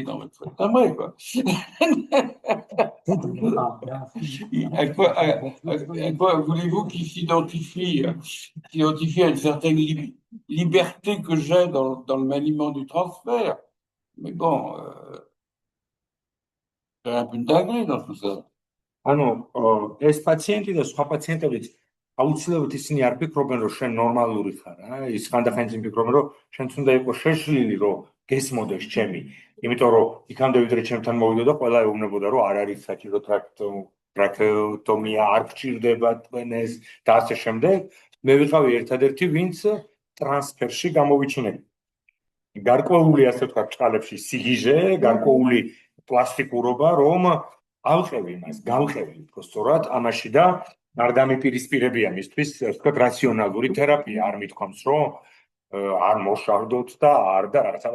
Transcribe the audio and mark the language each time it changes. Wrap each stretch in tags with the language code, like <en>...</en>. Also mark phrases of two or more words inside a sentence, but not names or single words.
<fr>Non, mais il faut être un vrai, quoi. À quoi voulez-vous qu'il s'identifie à une certaine liberté que j'ai dans le maniement du transfert? Mais bon, c'est un peu de dinguerie dans tout ça.</fr> <ka>ანუ ეს პაციენტი და სხვა პაციენტებიც აუცილებლად ისინი არ ფიქრობენ რომ შენ ნორმალური ხარ რა ის ხანდახან ისინი ფიქრობენ რომ შენც უნდა იყოს შეშლილი რომ გესმოდეს ჩემი იმიტომ რომ იქამდე ვიდრე ჩემთან მოვიდო და ყველა ეუბნებოდა რომ არ არის საჭირო ტრაქეოტომია არ გჭირდება ტვენეს და ასე შემდეგ მე ვიყავი ერთადერთი ვინც ტრანსფერში გამოვიჩინე გარკვეული ასე ვთქვათ ჭყალებში სიგიჟე გარკვეული პლასტიკურობა რომ ავყევი მას, გავყევი უფრო სწორად ამაში და არ დამიპირისპირებია მისთვის, ვთქვათ, რაციონალური თერაპია, არ მithქვამს, რომ არ მოშავდოთ და არ და რაღაცა.</ka>